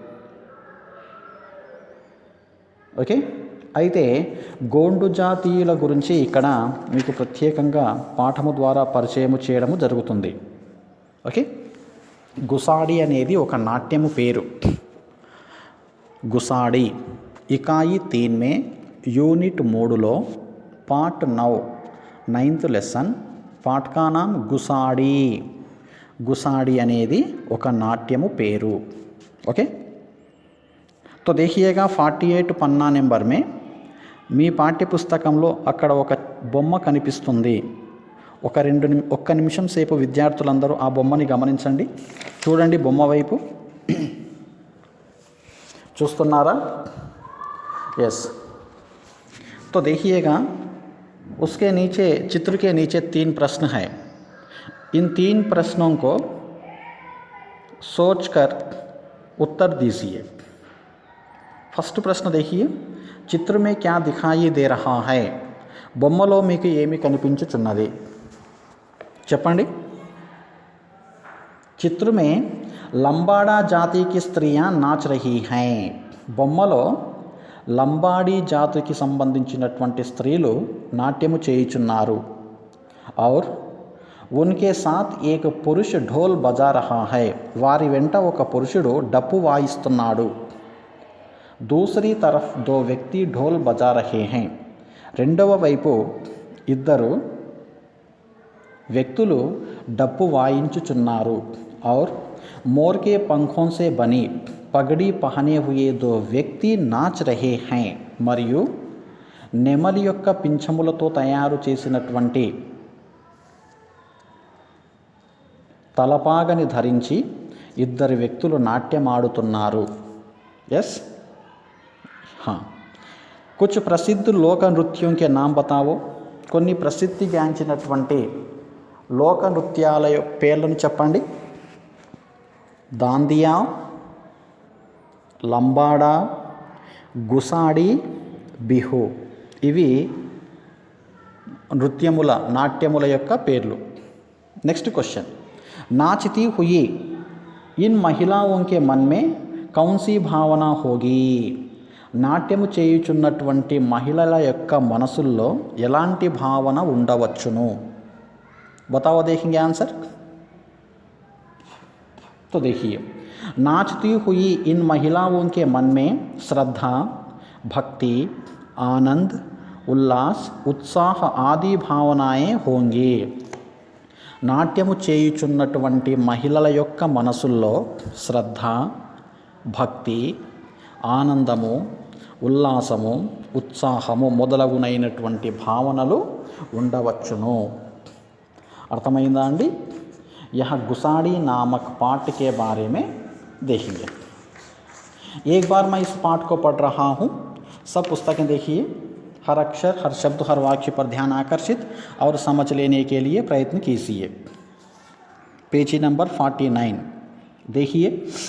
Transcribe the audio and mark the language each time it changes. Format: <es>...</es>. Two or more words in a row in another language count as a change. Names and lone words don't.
<te>ఓకే, అయితే గోండు జాతీయుల గురించి ఇక్కడ మీకు ప్రత్యేకంగా పాఠము ద్వారా పరిచయము చేయడము జరుగుతుంది। ఓకే, గుసాడి అనేది ఒక నాట్యము పేరు।</te> <hi>గుసాడి इकाई 3 में</hi> <te>యూనిట్ 3లో</te> <hi>पाठ 9</hi> <en>9th lesson</en> <hi>पाठ का नाम గుసాడి।</hi> <te>గుసాడి అనేది ఒక నాట్యము పేరు। ఓకే,</te> <hi>तो देखिएगा 48 पन्ना नंबर में</hi> <te>మీ పాఠ్య పుస్తకంలో అక్కడ ఒక బొమ్మ కనిపిస్తుంది। ఒక్క నిమిషం సేపు విద్యార్థులందరూ ఆ బొమ్మని గమనించండి। చూడండి బొమ్మ వైపు, చూస్తున్నారా?</te> <en>यस।</en> <hi>तो देखिएगा, उसके नीचे चित्र के नीचे 3 प्रश्न है। इन 3 प्रश्नों को सोचकर उत्तर दीजिए। फर्स्ट प्रश्न देखिए, चित्र में क्या दिखाई दे रहा है?</hi> <te>బొమ్మలో మీకు ఏమి కనిపించుచున్నది చెప్పండి।</te> <hi>चित्र में लंबाड़ा जाति की स्त्रियां नाच रही हैं।</hi> <te>బొమ్మలో లంబాడీ జాతికి సంబంధించినటువంటి స్త్రీలు నాట్యము చేయుచున్నారు।</te> <hi>और उनके साथ एक पुरुष ढोल बजा रहा है।</hi> <te>వారి వెంట ఒక పురుషుడు డప్పు వాయిస్తున్నాడు।</te> <hi>दूसरी तरफ 2 व्यक्ति ढोल बजा रहे हैं।</hi> <te>రెండవ వైపు ఇద్దరు వ్యక్తులు డప్పు వాయించుచున్నారు।</te> <hi>और मोर के पंखों से बनी पगड़ी पहने हुए 2 व्यक्ति नाच रहे हैं।</hi> <te>మరియు నెమలి యొక్క పింఛములతో తయారు చేసినటువంటి తలపాగని ధరించి ఇద్దరు వ్యక్తులు నాట్యమాడుతున్నారు। ఎస్,</te> <hi>हाँ। कुछ प्रसिद्ध लोक नृत्यों के नाम बताओ।</hi> <te>కొన్ని ప్రసిద్ధిగాంచినటువంటి లోక నృత్యాల పేర్లను చెప్పండి। దాందియా, లంబాడా, గుసాడి, బిహు ఇవి నృత్యముల నాట్యముల యొక్క పేర్లు।</te> <en>next question,</en> <hi>नाचती हुई इन महिलाओं के मन में कौन सी भावना होगी?</hi> <te>నాట్యము చేయుచున్నటువంటి మహిళల యొక్క మనసుల్లో ఎలాంటి భావన ఉండవచ్చును?</te> <hi>बताओ, देखेंगे आंसर। तो देखिए, नाचती हुई इन महिलाओं के मन में श्रद्धा, भक्ति, आनंद, उल्लास, उत्साह आदि भावनाएं होंगी।</hi> <te>నాట్యము చేయుచున్నటువంటి మహిళల యొక్క మనసుల్లో శ్రద్ధ, భక్తి, ఆనందము, ఉల్లాసము, ఉత్సాహము మొదలగునైనటువంటి భావనలు ఉండవచ్చును। అర్థమైందా అండి?</te> <hi>यह गुसाड़ी नामक पाठ के बारे में देखेंगे। एक बार मैं इस पाठ को पढ़ रहा हूँ, सब पुस्तकें देखिए, हर अक्षर, हर शब्द, हर वाक्य पर ध्यान आकर्षित और समझ लेने के लिए प्रयत्न कीजिए। पेज नंबर 49 देखिए।</hi>